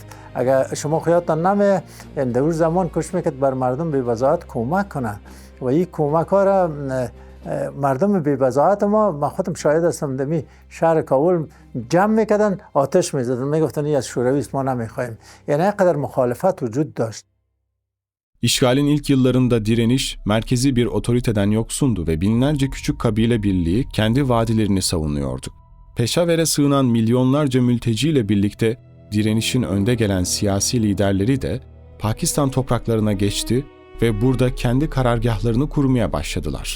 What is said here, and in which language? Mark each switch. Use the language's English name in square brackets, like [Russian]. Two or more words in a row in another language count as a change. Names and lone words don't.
[Persian] اگر شما خیالتان نمیه در اون زمان کوشش میکرد بر مردم بی بضاعت کمک کنه و این کمک ها را مردم بی بضاعت ما، من خودم شاهد هستم، دمی شهر کابل جمع میکردن، آتش میزدن، میگفتن این از شوروی است، ما نمیخوایم. یعنی اینقدر مخالفت وجود داشت. [Turkish] İşgalin ilk yıllarında direniş merkezi bir otoriteden yoksundu ve binlerce küçük kabile birliği kendi vadilerini savunuyordu. Peşaver'e sığınan milyonlarca mülteciyle birlikte direnişin önde gelen siyasi liderleri de Pakistan topraklarına geçti ve burada kendi karargahlarını kurmaya başladılar.